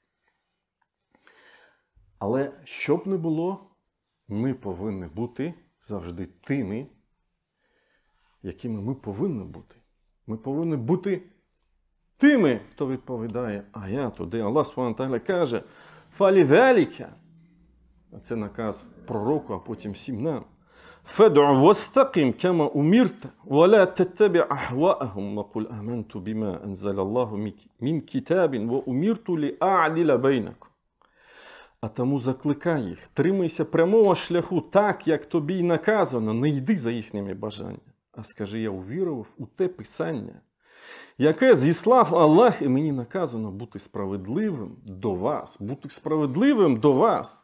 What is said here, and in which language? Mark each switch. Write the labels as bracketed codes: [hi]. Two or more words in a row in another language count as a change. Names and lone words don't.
[uk] Але що б не було, ми повинні бути завжди тими, якими ми повинні бути. Ми повинні бути тими, хто відповідає аяту, де Аллах [ar] سبحانه وتعالى [uk] каже «Фалідаліка». А це наказ пророку, а потім всім нам. [ar] فَادْعُ وَاسْتَقِمْ كَمَا أُمِرْتَ وَلَا تَتَّبِعْ أَهْوَاءَهُمْ وَقُلْ آمَنْتُ بِمَا أَنزَلَ اللَّهُ مِنْ كِتَابٍ وَأُمِرْتُ لِأَعْدِلَ بَيْنَكُمْ. [uk] А тому закликай їх, тримайся прямого шляху так, як тобі й наказано, не йди за їхніми бажаннями. А скажи, я увірував у те писання, яке зіслав Аллах, і мені наказано бути справедливим до вас, бути справедливим до вас.